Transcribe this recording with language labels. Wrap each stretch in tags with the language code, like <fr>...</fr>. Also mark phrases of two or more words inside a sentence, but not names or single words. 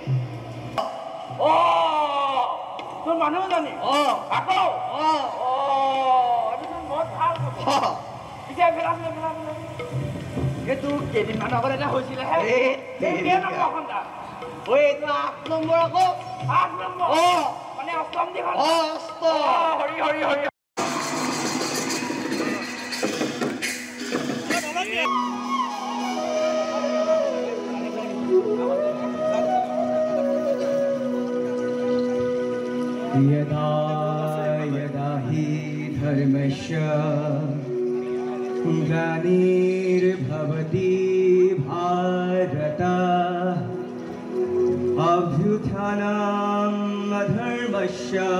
<as>তোৰ মানুহ জানি আকৌ এইটো বহুত ভাল খবৰ। পিছে এইটো কেইদিনমান আগত এটা হৈছিলে এইটো 8 নম্বৰ আকৌ। 8 নম্বৰ মানে অষ্টম দিঘল। হৰি হৰি হৰি।</as> <sa>यदा यदा हि धर्मस्य ग्लानिर्भवति भारत अभ्युत्थानम् अधर्मस्य</sa>